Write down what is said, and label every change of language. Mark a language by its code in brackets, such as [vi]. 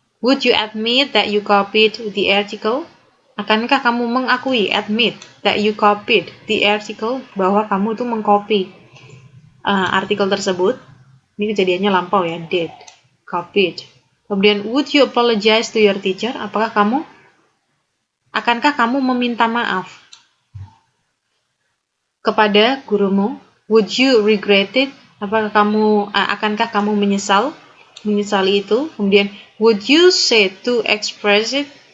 [en] Would you admit that you copied the article? [id] Akankah kamu mengakui, admit, [en] that you copied the article, [id] bahwa kamu itu mengcopy artikel tersebut? Ini kejadiannya lampau ya, did, copied. Kemudian, [en] would you apologize to your teacher? [id] Akankah kamu meminta maaf kepada gurumu? [en] Would you regret it? [id] Akankah kamu menyesali itu? Kemudian, [en] would you say to express it?